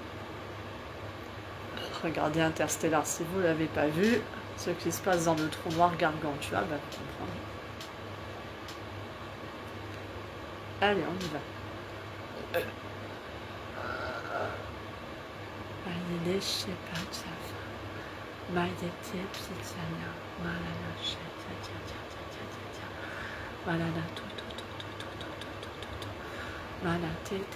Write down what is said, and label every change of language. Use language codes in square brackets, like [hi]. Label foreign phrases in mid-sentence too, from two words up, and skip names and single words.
[fr] Regardez Interstellar si vous ne l'avez pas vu. Ce qui se passe dans le trou noir Gargantua, vous comprendrez. Allez, on y va. Allez, je sais pas, ça va. Maïdete, pizzaia, malala, cheta, tia. Malala, to. Malala, te.